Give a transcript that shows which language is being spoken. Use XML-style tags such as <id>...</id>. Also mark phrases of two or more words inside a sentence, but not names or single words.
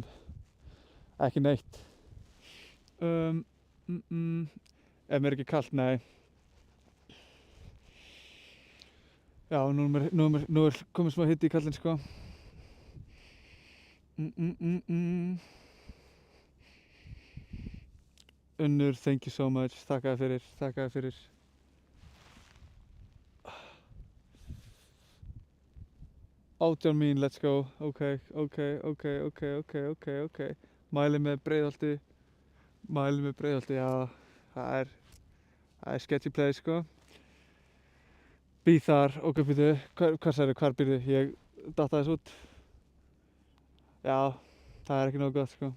<is>Ekki neitt. Er mér ekki kallt? Nei. Já, nú er komið smá hiti í kallinn, sko. Unnur,</is> <en>thank you so much.</en> <is>Þakka þér fyrir. Átján mín,</is> <en>let's go.</en> <is>Ok. Mæli með Breiðholti. Já, það er</is> <en>sketchy place,</en> <is>sko. Býð þar, ok, býðu, hvar býrðu? Ég datta þess út. Já, það er ekki nógu gott, sko.</is>